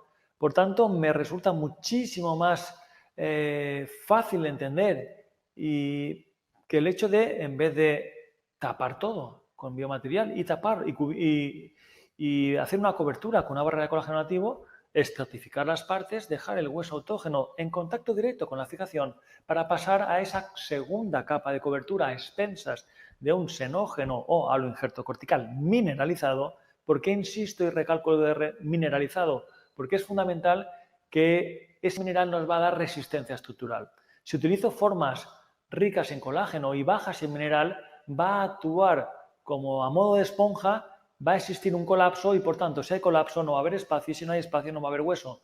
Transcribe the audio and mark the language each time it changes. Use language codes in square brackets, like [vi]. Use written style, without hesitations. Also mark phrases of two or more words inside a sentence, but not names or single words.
[es] Por tanto, me resulta muchísimo más fácil de entender y que el hecho de, en vez de tapar todo con biomaterial y tapar y hacer una cobertura con una barrera de colágeno nativo, estratificar las partes, dejar el hueso autógeno en contacto directo con la fijación para pasar a esa segunda capa de cobertura a expensas de un xenógeno o aloinjerto cortical mineralizado. ¿Por qué insisto y recalco lo de mineralizado? Porque es fundamental que ese mineral nos va a dar resistencia estructural. Si utilizo formas ricas en colágeno y bajas en mineral, va a actuar como a modo de esponja, va a existir un colapso y por tanto si hay colapso no va a haber espacio y si no hay espacio no va a haber hueso.